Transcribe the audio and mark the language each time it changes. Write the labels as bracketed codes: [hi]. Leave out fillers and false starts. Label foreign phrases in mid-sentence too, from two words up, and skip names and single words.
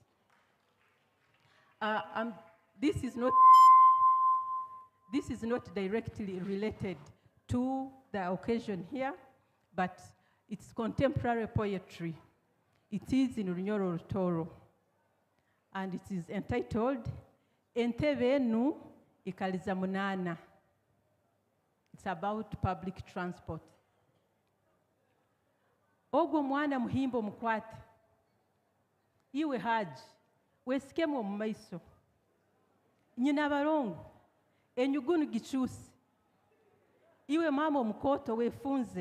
[en] This is not directly related to the occasion here, but it's contemporary poetry. It is in Runyoro Rutoro, and it is entitled Entebe Enu Ikaliza Munana. It's about public transport. [nyo] Ogwo mwana muhimbo mukwate, iwe haji, wesikemo mu maiso. Nyina barongo, enyugunu gichusi. Iwe mama omukoto wefunze.